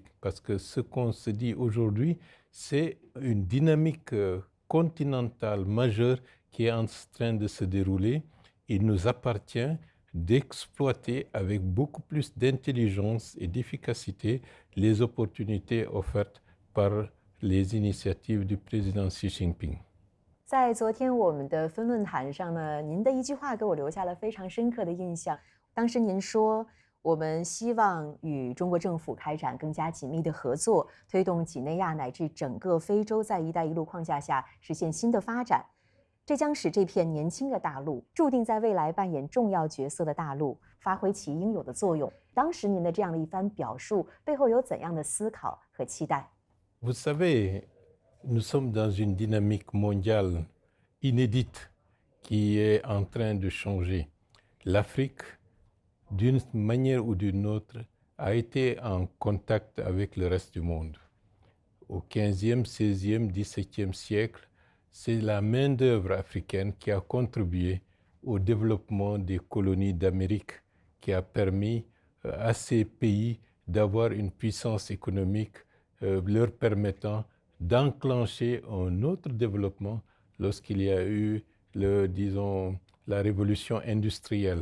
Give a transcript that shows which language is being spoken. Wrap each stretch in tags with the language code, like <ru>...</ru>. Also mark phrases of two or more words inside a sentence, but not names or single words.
<fr>Parce que ce qu'on se dit aujourd'hui, c'est une dynamique continentale majeure qui est en train de se dérouler. Il nous appartient d'exploiter avec beaucoup plus d'intelligence et d'efficacité les opportunités offertes par les initiatives du président Xi Jinping.</fr> <zh>在昨天我们的分论坛上呢，您的一句话给我留下了非常深刻的印象。当时您说，我们希望与中国政府开展更加紧密的合作，推动几内亚乃至整个非洲在“一带一路”框架下实现新的发展。这将使这片年轻的大陆，注定在未来扮演重要角色的大陆，发挥其应有的作用。当时您的这样的一番表述，背后有怎样的思考和期待？</zh> <fr>Vous savez, nous sommes dans une dynamique mondiale inédite qui est en train de changer. L'Afrique, d'une manière ou d'une autre, a été en contact avec le reste du monde. Au 15e, 16e, 17e siècle, c'est la main-d'œuvre africaine qui a contribué au développement des colonies d'Amérique, qui a permis à ces pays d'avoir une puissance économique leur permettant d'enclencher un autre développement lorsqu'il y a eu, la révolution industrielle.</fr>